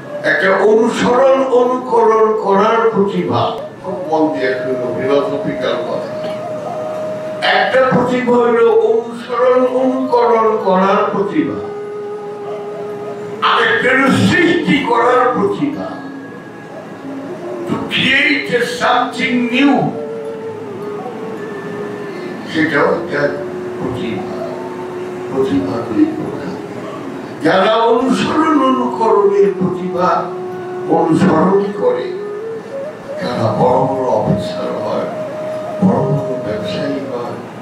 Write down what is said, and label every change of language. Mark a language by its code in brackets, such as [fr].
[bn] একটা অনুসরণ অনুকরণ করার প্রতিভা, খুব মন দিয়ে শুনো, ফিলোসফিক্যাল কথা। একটা প্রতিভা হলো অনুসরণ অনুকরণ করার প্রতিভা, আরেকটা হলো সৃষ্টি করার প্রতিভা। [en] To create something new, [bn] সেটাও একটা প্রতিভা। প্রতিভা দুই প্রকার। যারা অনুসরণ অনুকরণের প্রতিভা অনুসরণ করে তারা বড় বড় অফিসার হয়, বড় বড় ব্যবসায়ী হয়।